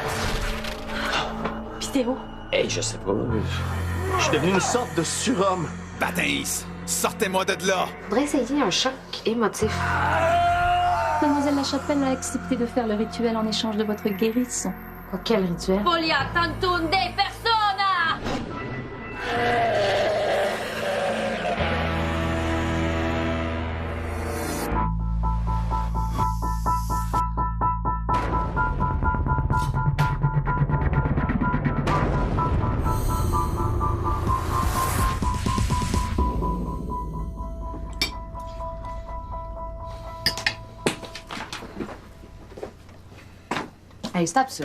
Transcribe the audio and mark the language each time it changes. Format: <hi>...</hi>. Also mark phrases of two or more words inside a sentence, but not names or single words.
<fr>Pis Théo? Hey, je sais pas. Je suis devenu une sorte de surhomme. Bataïs, sortez-moi de là! Je voudrais essayer un choc émotif. Mademoiselle Lachapelle a accepté de faire le rituel en échange de votre guérison. Quoi, quel rituel?</fr> <la>Folia tantum de persona!</la> <fr>Hey, c'est absurde.</fr>